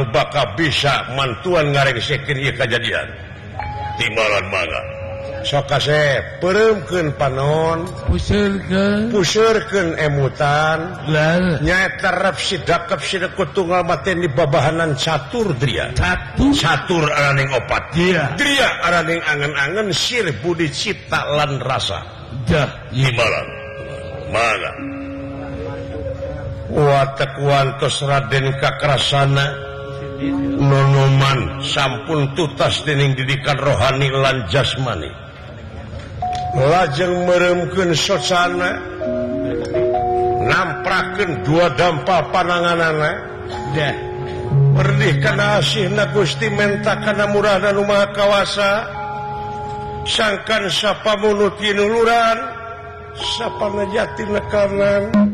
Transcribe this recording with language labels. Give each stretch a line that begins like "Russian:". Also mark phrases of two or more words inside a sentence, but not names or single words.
Sundanese: bakal bisa mantuan ngarengsikeun ieu kajadian timbalan mangga sok kasep pereumkeun panon puseureun emutan nyaeta
Javanese: rep sidakep sidekut tunggal maten di babahanan catur dria catur araning opat dria araning angen-angen sir budi cipta lan rasa
Sundanese: dah timbalan mangga watek wantos Raden Kakrasana nonoman sampun tutas dening didikan rohani lan jasmani lajeng mereumkeun sosana namprakeun dua dampa pananganana dah perdih kana asihna Gusti menta kana murahna nu maha kawasa sangkan sapa munuti nuluran sapa najati nekanan